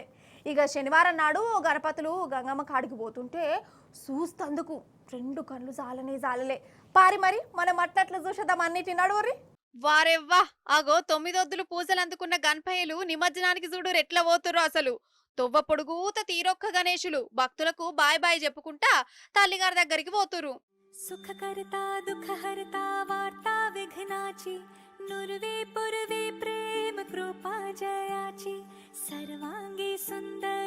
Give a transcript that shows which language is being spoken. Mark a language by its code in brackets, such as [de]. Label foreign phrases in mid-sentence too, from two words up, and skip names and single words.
[te] ఇక శనివారం నాడు గణపతులు గంగమ్మ కాడికి పోతుంటే చూస్తందుకు 2 కళ్ళు జాలలే. పారి మరి మనం అట్లట్లా చూసేద్దాం అన్నిటి నడువురి. వారెవ్వా, అగో 9 పూజలు అందుకున్న గణపయ్యలు నిమజ్జనానికి చూడు ఎట్లా పోతుర్రో. అసలు తొవ్వ పొడుగుత తీరొక్క గణేశులు భక్తులకు [en] bye bye [te] చెప్పుకుంటా తల్లిగారి దగ్గరికి పోతురు. [mr] सुखकर्ता दुःखहर्ता वार्ता विघ्नाची नुर्वे पुरवे प्रेम कृपा जयाची सर्वांगी सुंदर